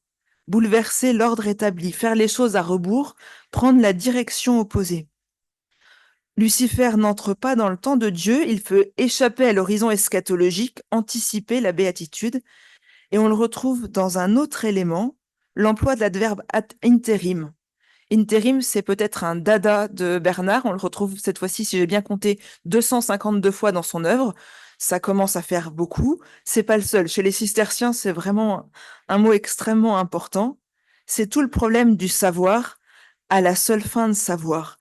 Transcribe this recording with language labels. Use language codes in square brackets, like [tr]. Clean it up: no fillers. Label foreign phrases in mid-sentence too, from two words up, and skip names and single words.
[fr] Bouleverser l'ordre établi, faire les choses à rebours, prendre la direction opposée. Lucifer n'entre pas dans le temps de Dieu, il veut échapper à l'horizon eschatologique, anticiper la béatitude, et on le retrouve dans un autre élément, l'emploi de l'adverbe [la] ad interim. [fr] Interim, c'est peut-être un dada de Bernard, on le retrouve cette fois-ci, si j'ai bien compté, 252 fois dans son œuvre. Ça commence à faire beaucoup. C'est pas le seul. Chez les cisterciens, c'est vraiment un mot extrêmement important. C'est tout le problème du savoir à la seule fin de savoir.